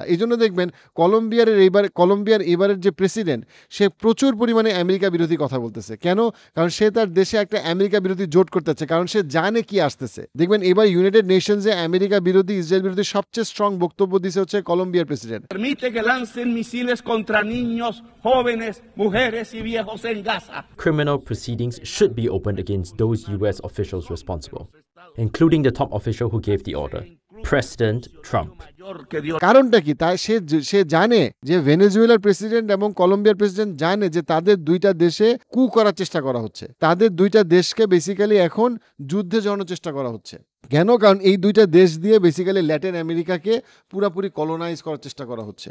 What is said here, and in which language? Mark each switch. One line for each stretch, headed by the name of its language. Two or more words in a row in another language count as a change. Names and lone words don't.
Bangla: এই জন্য দেখবেন কলম্বিয়ার এবারের যে প্রেসিডেন্ট, সে প্রচুর পরিমাণে আমেরিকা বিরোধী কথা বলতেছে। কেন? কারণ সে তার দেশে একটা আমেরিকা বিরোধী জোট করতে চাচ্ছে, কারণ সে জানে কি আসতেছে। দেখবেন এবার ইউনাইটেড নেশনসে আমেরিকা বিরোধী, ইসরায়েল বিরোধী সবচেয়ে স্ট্রং বক্তব্য দিচ্ছে হচ্ছে কলম্বিয়ার প্রেসিডেন্ট।
Spanish: Permite que lancen misiles contra niños, jóvenes, mujeres y viejos en Gaza.
English: Criminal proceedings should be opened against those U.S. officials responsible, including the top official who gave the order, President Trump.
Bangla: কারণটা কি? তাই সে জানে যে ভেনেজুয়েলার প্রেসিডেন্ট এবং কলম্বিয়ার প্রেসিডেন্ট জানে যে তাদের দুইটা দেশে করার চেষ্টা করা হচ্ছে, তাদের দুইটা দেশকে বেসিক্যালি এখন যুদ্ধে জড়ানোর চেষ্টা করা হচ্ছে। কেন? কারণ এই দুইটা দেশ দিয়ে বেসিক্যালি ল্যাটিন আমেরিকাকে পুরোপুরি কলোনাইজ করার চেষ্টা করা হচ্ছে।